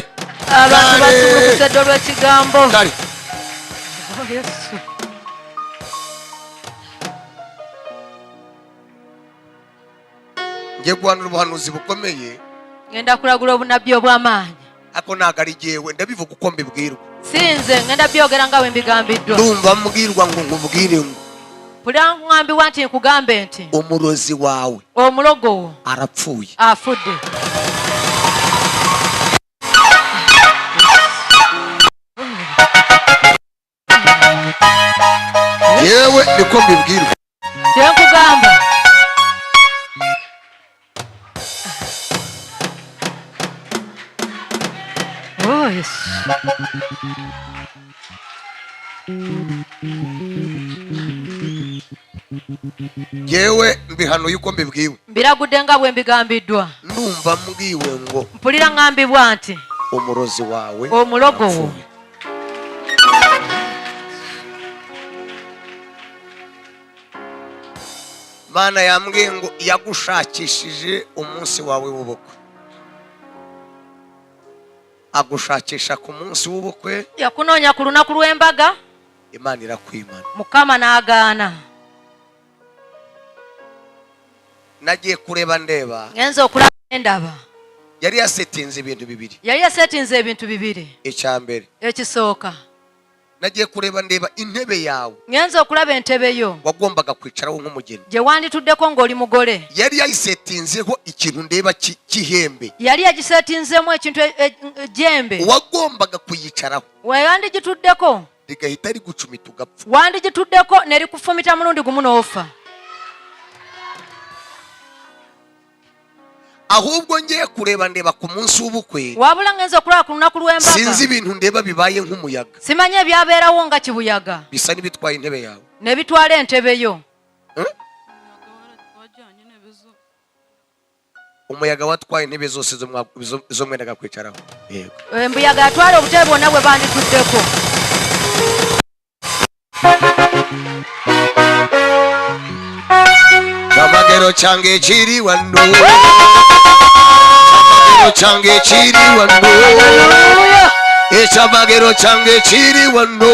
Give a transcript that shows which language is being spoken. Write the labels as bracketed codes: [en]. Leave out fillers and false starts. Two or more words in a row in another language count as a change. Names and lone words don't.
[rw] abantu basubukuse dorwa kigambo kare Yesu ngiye guhanura ubuhanuzi bukomeye [lg] ngenda kuragura obunabbi obw'amaanyi [rw] ako ntago ari jewe ndabivuga uko mbibwirwa [lg] sinze ngenda byogera nga bwe mbigambiddwa [rw] ndumva mbwirwa ngo nkubwire ngo [lg] pulira ŋŋambibwa nti nkugambe nti [rw] umurozi wawe [lg] omulogo wo [rw] arapfuye [lg] afudde [rw] yewe niko mbibwirwa [lg] kyenkugamba oh Yesu [rw] yewe mbihanuye uko mbibwiwe [lg] mbiragudde nga bwe mbigambiddwa [rw] ndumva mbwiwe ngo [lg] mpulira ŋŋambibwa nti [rw] umurozi wawe [lg] omulogo wo [rw] arapfuye. Mana yambwiye ngo yagushakishije umunsi wawe w'ubukwe agushakisha ku munsi w'ubukwe [lg] yakunoonya ku lunaku lw'embaga [rw] Imana irakwimana [lg] Mukama n'agaana [rw] nagiye kureba ndeba [lg] ngenza okulaba endaba [rw] yari yasetinze ibintu bibiri [lg] yali yasetinze ebintu bibiri [rw] icya mbere [lg] ekisooka [rw] nagiye kureba ndeba intebe yawe [lg] ngenza okulaba entebe yo [rw] wagombaga kwicaraho nk'umugeni [lg] gye wandituddeko ng'oli mugole [rw] yari yayisetinzeho ikintu ndeba cy'ihembe [lg] yali yagisetinzemu ekintu ejjembe [rw] wagombaga kuyicaraho [lg] weyandigituddeko [rw] rigahita rigucumita ugapfa [lg] wandigituddeko ne likufumita mulundi gumu n'ofa [rw] ahubwo ngiye kureba ndeba ku munsi w'ubukwe [lg] wabula ngenza okulaba ku lunaku lw'embaga [rw] sinzi ibintu ndeba bibaye nk'umuyaga [lg] simanyi ebyabeerawo nga kibuyaga [rw] bisa n'ibitwaye intebe yawe [lg] ne bitwala entebe yo [rw] umuyaga watwaye intebe zose zo mwendaga kwicaraho. Yego. [lg] Embuyaga yatwala obutebe bwonna bwe bandituddeko. Chamagero change chiri wano. Chamagero change chiri wano. Chamagero change chiri wano.